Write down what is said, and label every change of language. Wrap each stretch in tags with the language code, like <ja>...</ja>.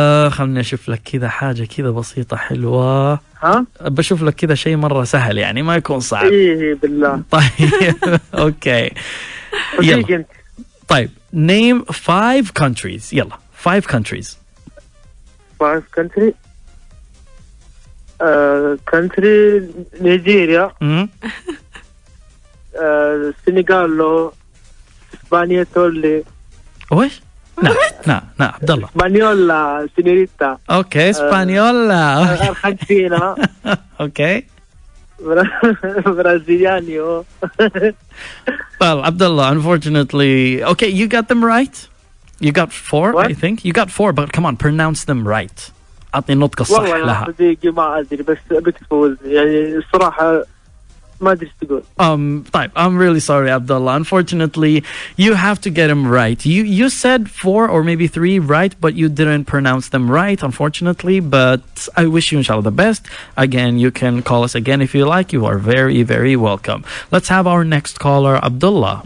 <ar>خلني اشوف لك كذا حاجة كذا بسيطة حلوة. ها؟ بشوف لك كذا شيء مرة سهل يعني ما يكون صعب. إيه بالله. طيب اوكي. يلا. طيب</ar> <en>name 5 countries.</en> <ar>يلا</ar> <en>5 countries. 5 country. country</en> <ar>نيجيريا. السنغال اسبانيا تولي. وش؟ نعم عبد الله. اسبانيولا سينيريتا. اوكي اسبانيولا. ارجنتينا. اوكي. برازيليانيو.</ar> <en>Well, Abdullah, unfortunately, okay, you got them right. You got 4, What? I think. You got 4, but come on, pronounce them right.</en> <ar>أعطني النطق الصح والله يا لها. صديقي ما أدري بس بتفوز يعني الصراحة ما أدري إيش تقول. طيب,</ar> <en>I'm really sorry, Abdullah. Unfortunately, you have to get them right. You said 4 or maybe 3 right, but you didn't pronounce them right, unfortunately. But I wish you, inshallah, the best. Again, you can call us again if you like. You are very, very welcome. Let's have our next caller, Abdullah.</en>